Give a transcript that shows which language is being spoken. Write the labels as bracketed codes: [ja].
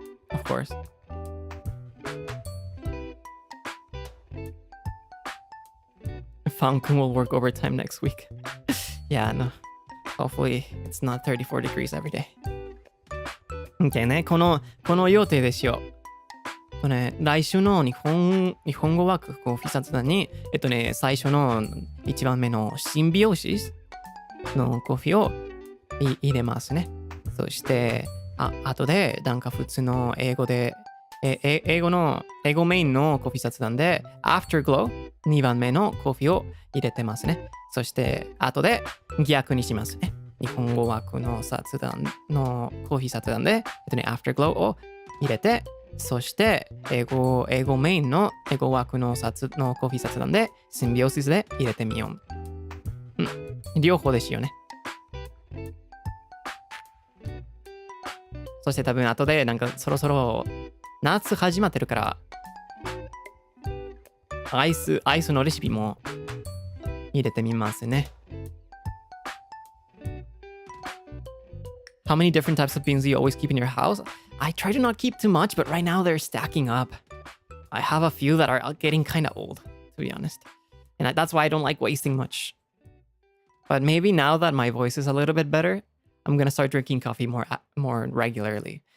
[en] Of course. Falcon will work overtime next week. Yeah, no. Hopefully, it's not 34 degrees every day. [ja] Okay ね、この予定ですよ。来週の日本語枠コーヒー雑談に、最初の1番目のシンビオシスのコーヒーを入れますね。そして、後で、なんか普通の英語で、英語メインのコーヒー雑談で、Afterglow 2番目のコーヒーを入れてますね。そして、後で逆にしますね。日本語枠の雑談のコーヒー雑談で、Afterglow を入れて、そして英語メインの英語枠のコーヒー雑談で、シンビオシスで入れてみよう。両方ですよね。そして多分後でなんかそろそろ夏始まってるからアイスのレシピも入れてみますね。 [en] How many different types of beans do you always keep in your house? I try to not keep too much, but right now they're stacking up. I have a few that are getting kind of old, to be honest. And that's why I don't like wasting much. But maybe now that my voice is a little bit better, I'm gonna start drinking coffee more regularly.